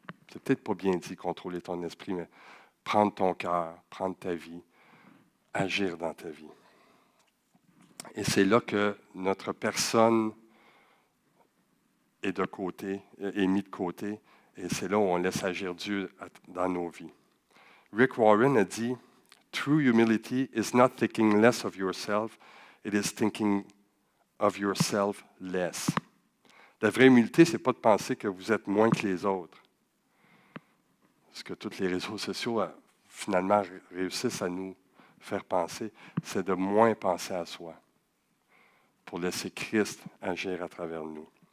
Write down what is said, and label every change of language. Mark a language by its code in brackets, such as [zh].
[fr] C'est peut-être pas bien dit contrôler ton esprit, mais prendre ton cœur, prendre ta vie, agir dans ta vie. Et c'est là que notre personne est de côté, est mise de côté, et c'est là où on laisse agir Dieu dans nos vies. [en] Rick Warren [fr] a dit, [en] True humility is not thinking less of yourself, it is thinking of yourself less. [fr] La vraie humilité, ce n'est pas de penser que vous êtes moins que les autres. Ce que tous les réseaux sociaux, finalement, réussissent à nous faire penser, c'est de moins penser à soi pour laisser Christ agir à travers nous.